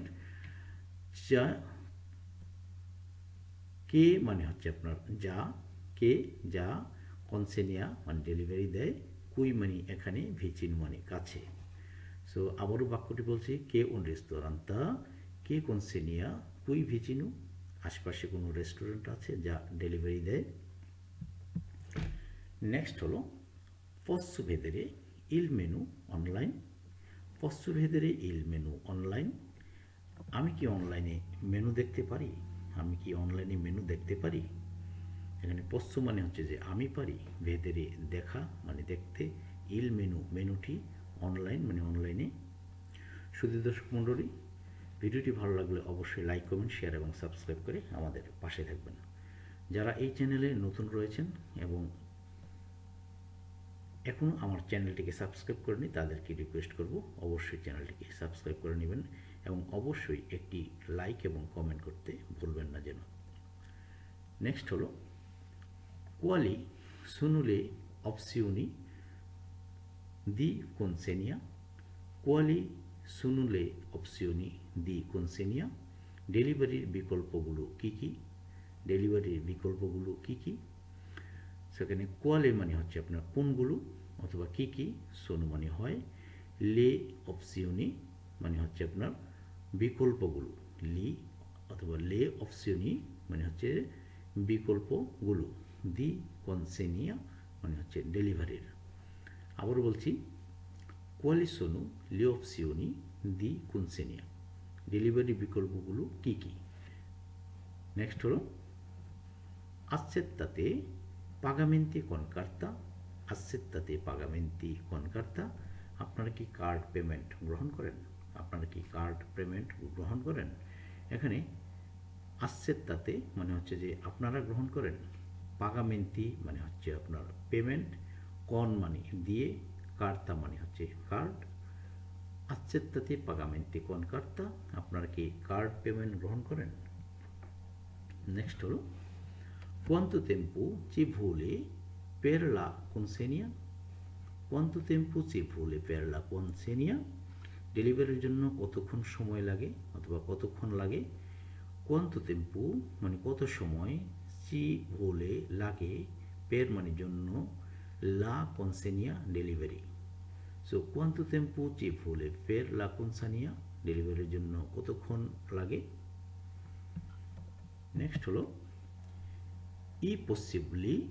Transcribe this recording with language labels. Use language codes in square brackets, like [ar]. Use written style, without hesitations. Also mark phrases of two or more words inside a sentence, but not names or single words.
[bn] যা কে মানে হচ্ছে আপনার যা, কে যা, কনসেনিয়া মানে ডেলিভারি দেয়, কুই মানে এখানে, ভিচিন মানে কাছে। সো আবারও বাক্যটি বলছি, [it] c'è un ristorante che consegna qui vicino [bn] আশপাশে কোনো রেস্টুরেন্ট আছে যা ডেলিভারি দেয়। নেক্সট হলো [it] posso vedere il menu online। posso vedere il menu online [bn] আমি কি অনলাইনে মেনু দেখতে পারি, আমি কি অনলাইনে মেনু দেখতে পারি। এখানে posso মানে হচ্ছে যে আমি পারি, vedere দেখা মানে দেখতে, [it] il menu [bn] মেনুটি, অনলাইন মানে অনলাইনে। শুধু দর্শক মণ্ডলী, ভিডিওটি ভালো লাগলে অবশ্যই লাইক, কমেন্ট, শেয়ার এবং সাবস্ক্রাইব করে আমাদের পাশে থাকবেন। যারা এই চ্যানেলে নতুন রয়েছেন এবং এখনও আমার চ্যানেলটিকে সাবস্ক্রাইব করেনি তাদেরকে রিকোয়েস্ট করব অবশ্যই চ্যানেলটিকে সাবস্ক্রাইব করে নেবেন এবং অবশ্যই একটি লাইক এবং কমেন্ট করতে ভুলবেন না যেন। নেক্সট হলো [it] quali sono le opzioni di consegna। quali sono le opzioni di consegna [bn] ডেলিভারির বিকল্পগুলো কী কী, ডেলিভারির বিকল্পগুলো কী কী। সেখানে কোয়ালে মানে হচ্ছে আপনার কোনগুলো অথবা কী কী, সোনু মানে হয়, [it] le opzioni [bn] মানে হচ্ছে আপনার বিকল্পগুলো, লি অথবা [it] le opzioni [bn] মানে হচ্ছে বিকল্পগুলো, [it] di consegna [bn] মানে হচ্ছে ডেলিভারির। আবার বলছি, [it] quali sono le opzioni di consegna [bn] ডেলিভারি বিকল্পগুলো কী কী। নেক্সট হলো [it] accettate pagamenti con carta। accettate pagamenti con carta [bn] আপনারা কি কার্ড পেমেন্ট গ্রহণ করেন, আপনারা কি কার্ড পেমেন্ট গ্রহণ করেন। এখানে accettate মানে হচ্ছে যে আপনারা গ্রহণ করেন, পাগামেন্তি মানে হচ্ছে আপনার পেমেন্ট, কন মানে দিয়ে, কার্তা মানে হচ্ছে কার্ড। [it] accettate pagamenti con carta [bn] আপনারা কি কার্ড পেমেন্ট গ্রহণ করেন। নেক্সট হলো [it] quanto tempo ci vuole per la consegna। quanto tempo ci vuole per la consegna [bn] ডেলিভারির জন্য কতক্ষণ সময় লাগে অথবা কতক্ষণ লাগে। [it] quanto tempo [bn] মানে কত সময়, [it] ci vuole [bn] লাগে, per মানে জন্য, [it] la consegna ডেলিভারি। সো quanto tempo ci vuole per la consegna [bn] ডেলিভারির জন্য কতক্ষণ লাগে। নেক্সট হলো [it] i possibili